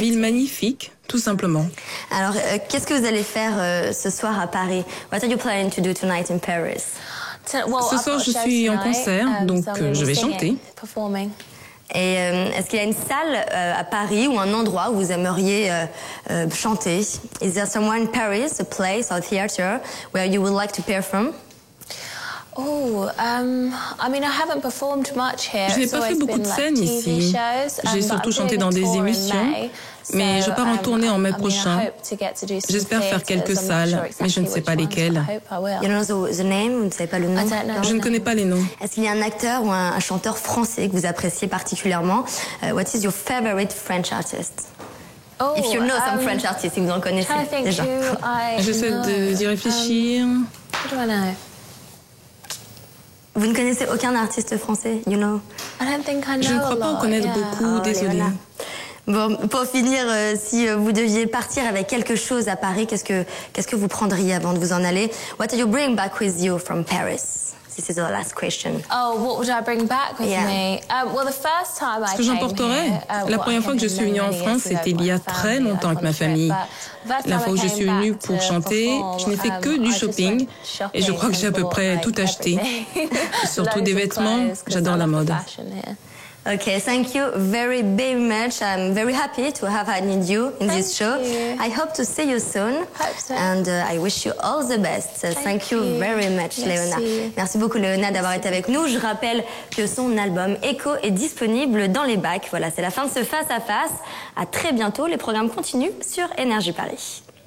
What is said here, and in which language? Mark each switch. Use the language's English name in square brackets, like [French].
[French] ville magnifique, tout simplement. Alors, qu'est-ce que vous allez faire ce soir à Paris? [English] What are you planning to do tonight in Paris? [French] Ce soir, je suis en concert, donc je vais chanter. Et est-ce qu'il y a une salle à Paris ou un endroit où vous aimeriez chanter? [English] Is there somewhere in Paris, a place or theater where you would like to perform? I haven't performed much here. [French] Je n'ai pas fait beaucoup de scènes ici. J'ai surtout chanté dans des émissions, mais je pars en tournée en mai prochain. J'espère faire quelques salles, mais je ne sais pas lesquelles. [English] You don't know the name? [French] Vous ne savez pas le nom? Je ne connais pas les noms. Est-ce qu'il y a un acteur ou un chanteur français que vous appréciez particulièrement? [English] What is your favorite French artist? If you know some French artists, [French] si vous en connaissez déjà. J'essaie d'y réfléchir. [English] What do I know? [French] Vous ne connaissez aucun artiste français, [English] you know? [French] Je ne crois pas en connaître beaucoup, désolée. Bon, pour finir, si vous deviez partir avec quelque chose à Paris, qu'est-ce que vous prendriez avant de vous en aller? [English] What do you bring back with you from Paris? This is the last question. What would I bring back with me? Well, the first time [French] Ce que j'emporterai, la première fois que je suis venue en France, c'était il y a très longtemps avec ma famille. La fois où je suis venue pour chanter, je n'ai fait que du shopping et je crois que j'ai à peu près tout acheté. Surtout des vêtements, j'adore la mode. [English] Okay, thank you very much. I'm very happy to have had you in this show. I hope to see you soon. And I wish you all the best. Thank you very much, Léona. [French] Merci beaucoup, Léona, d'avoir été avec nous. Je rappelle que son album Echo est disponible dans les bacs. Voilà, c'est la fin de ce face-à-face. À très bientôt. Les programmes continuent sur Énergie Paris.